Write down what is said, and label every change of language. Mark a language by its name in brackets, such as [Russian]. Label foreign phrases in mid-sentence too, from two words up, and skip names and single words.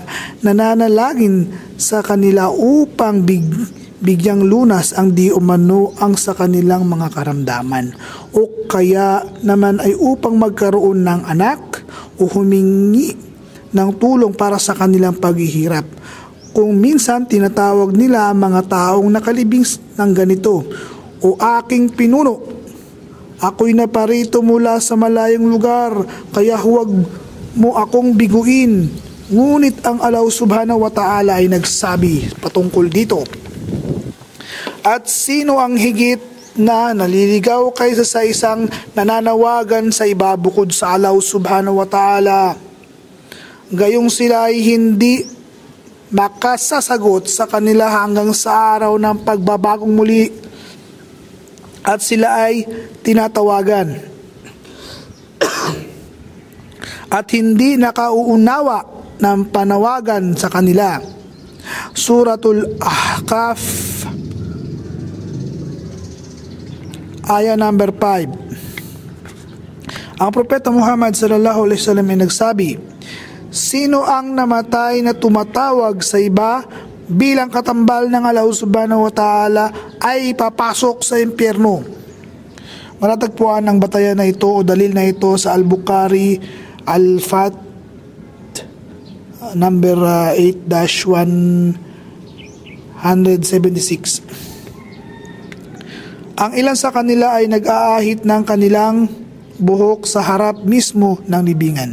[Filipino] Nananalangin sa kanila upang bigyang lunas ang di umano ang sa kanilang mga karamdaman, o kaya naman ay upang magkaroon ng anak o humingi ng tulong para sa kanilang paghihirap. Kung minsan tinatawag nila ang mga taong nakalibing ng ganito, o aking pinuno, ako'y naparito mula sa malayong lugar, kaya huwag mo akong biguin. Ngunit ang Allah [Arabic] سبحانه وتعالى [Filipino] ay nagsabi patungkol dito, at sino ang higit na naliligaw kaysa sa isang nananawagan sa iba bukod sa Allah [Arabic] سبحانه وتعالى? [Filipino] Gayong sila ay hindi makasasagot sa kanila hanggang sa araw ng pagbabagong muli, at sila ay tinatawagan at hindi nakauunawa ng panawagan sa kanila. Suratul Ahqaf, ayah number 5. Ang Propeta Muhammad [Arabic] صلى الله عليه وسلم [Filipino] ay nagsabi, sino ang namatay na tumatawag sa iba bilang katambal ng Allah [Arabic] سبحانه وتعالى [Filipino] ay papasok sa impyerno. Matatagpuan ang batayan na ito o dalil na ito sa Al-Bukhari, Al-Fat, number 8-176. Ang ilan sa kanila ay nag-aahit ng kanilang buhok sa harap mismo ng libingan.